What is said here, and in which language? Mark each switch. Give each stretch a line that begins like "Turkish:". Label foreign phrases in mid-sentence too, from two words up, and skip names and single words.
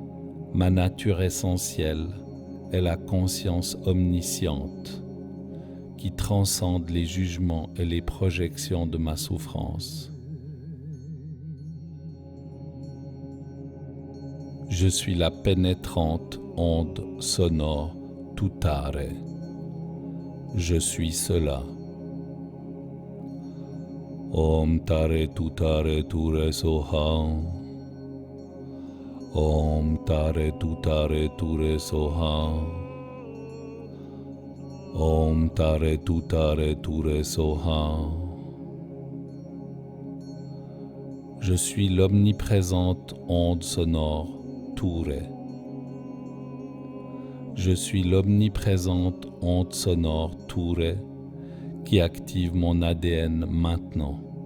French: Ma nature essentielle est la conscience omnisciente qui transcende les jugements et les projections de ma souffrance. Je suis la pénétrante onde sonore Tutare. Je suis cela.
Sanskrit: ॐ तारे तुत्तारे तुरे स्वाहा. ॐ तारे तुत्तारे तुरे स्वाहा. ॐ तारे तुत्तारे तुरे स्वाहा.
French: Je suis l'omniprésente onde sonore Ture. Je suis l'omniprésente onde sonore Ture qui active mon ADN maintenant.